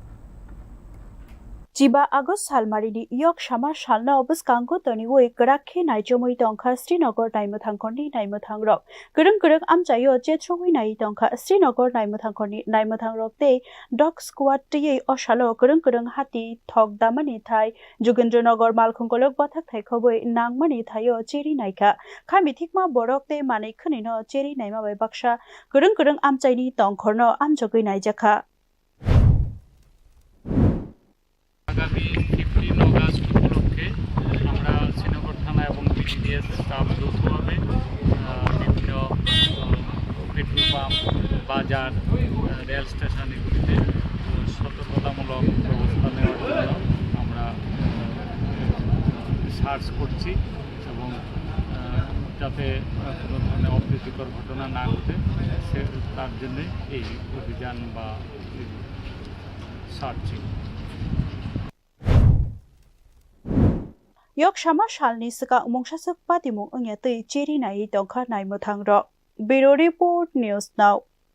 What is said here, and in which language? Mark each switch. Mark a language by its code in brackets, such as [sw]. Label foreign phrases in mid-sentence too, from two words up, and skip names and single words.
[trp] Jiba Agus Salmarini Yok Shama Shalna Obus Kanko Tony Wui Grakhe Naijomui Donka Srinagar Naimuthankoni Naimuthangrok Kereng Amjayo Jetroi Nai Donka Srinagar Naimuthangrok Te [en] Dog Squad [trp] Te Oshalo Kereng Hati Thok Damani Thai Jogindranagar Malkhongkolok Bathak Thai Khoboi Nangmani Thayo Cheri Naika Khami Thikma Borok Te Mani Khunino Cheri Naima Bai Baksha Kereng Amjaini Tongkhorno Amjogoi Naijaka [bn] আগামী 15 অগাস্ট উপলক্ষে আমরা শ্রীনগর থানা এবং বিডিডিএস স্টাফ যৌথভাবে বিভিন্ন [en] petrol pump [bn] বাজার [en] rail station [bn] এগুলিতে সতর্কতামূলক ব্যবস্থা নেওয়ার জন্য আমরা সার্চ করছি এবং যাতে কোনো ধরনের অপ্রীতিকর ঘটনা না ঘটে তার জন্য এই অভিযান বা সার্চিং [trp] Yok Shama Shalni Saka Mongshasuk Patimu Ungya Tei Cheri Nai Dongkha Nai Muthangrok [en] Bureau Report [trp] News Now